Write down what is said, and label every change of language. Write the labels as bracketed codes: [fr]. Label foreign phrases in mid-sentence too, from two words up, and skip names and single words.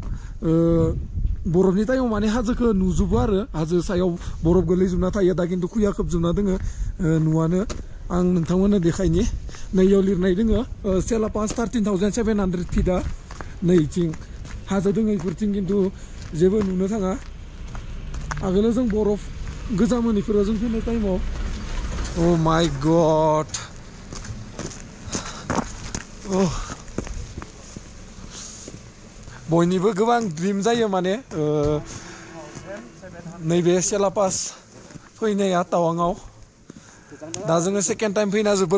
[brx] बरफनि टाइमाव माने हाजोखौ नुजोबो आरो हाजो सायाव बरफ गोलैजोबना थायो दा खिन्थु खुया खोबजोबना दोङो नुवानो आं नोंथांमोननो देखायनि नैयाव लिरनाय दोङो सेलापास 13,700 फिटआ नैथिं हाजो दोङो बेफोरथिं खिन्थु जेबो नुनो थाङा आगोलाव जों बरफ गोजामोन बेफोराव जों फैनाय टाइमाव [en] Oh my god. [brx] बयनिबो गोबां ड्रिम जायो माने नैबे सेलापास फैनाया टावाङाव दा जोङो [en] second time [brx] फैना जोबोर